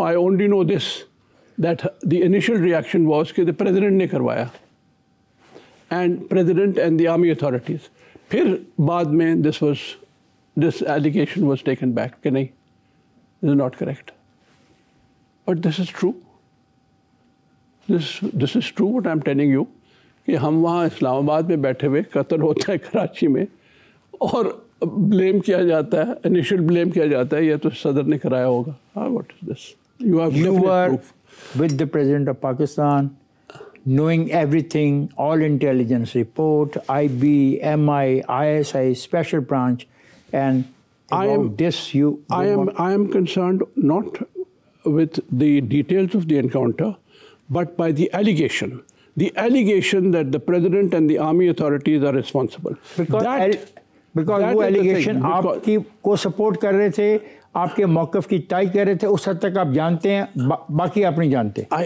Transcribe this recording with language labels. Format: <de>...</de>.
<en>I only know this, that the initial reaction was کہ the president</en> <ur>نے کروایا,</ur> <en>and president and the army authorities.</en> <ur>پھر بعد میں</ur> <en>this allegation was taken back</en> <ur>کہ نہیں,</ur> <en>this is not correct. But this is true. This is true what I'm telling you,</en> <ur>کہ ہم وہاں اسلام آباد میں بیٹھے ہوئے, قتل ہوتا ہے کراچی میں, اور بلیم کیا جاتا ہے, انیشل بلیم کیا جاتا ہے یہ تو صدر نے کرایا ہوگا.</ur> <en>What is this? You were with the President of Pakistan, knowing everything, all intelligence report, IB, MI, ISI, special branch, and about this you... I am concerned not with the details of the encounter, but by the allegation. The allegation that the President and the army authorities are responsible.</en> <ur>Because وہ allegation آپ کی کو support کر رہے تھے, آپ کے موقف کی تائید کر رہے تھے, اس حد تک آپ جانتے ہیں, باقی آپ نہیں جانتے.</ur>